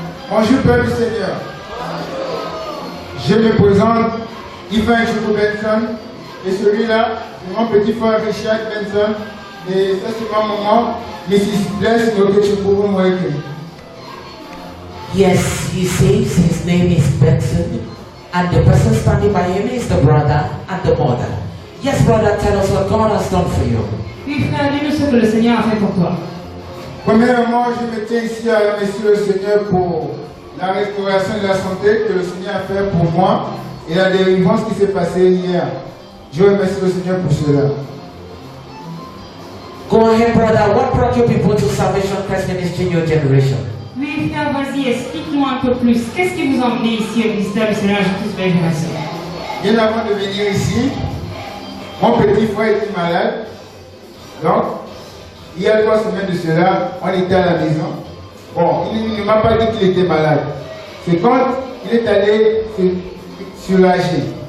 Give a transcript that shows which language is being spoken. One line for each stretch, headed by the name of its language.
French: Bonjour Père du Seigneur. Je me présente Ivan Choukou Benson et celui-là, c'est mon petit frère Richard Benson et ça c'est ma maman, Mrs. Bless Choukou Mweke.
English: Yes, he says his name is Benson and the person standing by him is the brother and the mother. Yes, brother, tell us what God has done for you.
French: Oui, frère, dis-nous ce que le Seigneur a fait pour toi. Premièrement, je me tiens ici à remercier le Seigneur pour la restauration de la santé que le Seigneur a fait pour moi et la délivrance qui s'est passée hier. Je remercie le Seigneur pour cela.
English: Go ahead, brother. What brought you people to Salvation Christ Ministry New Generation?
French: Oui, frère, vas-y, explique-nous un peu plus. Qu'est-ce qui vous a emmené ici au ministère du Seigneur Jésus Génération? Bien avant de venir ici, mon petit frère était malade. Donc, il y a 3 semaines de cela, on était à la maison. Bon, il ne m'a pas dit qu'il était malade. C'est quand il est allé se soulager.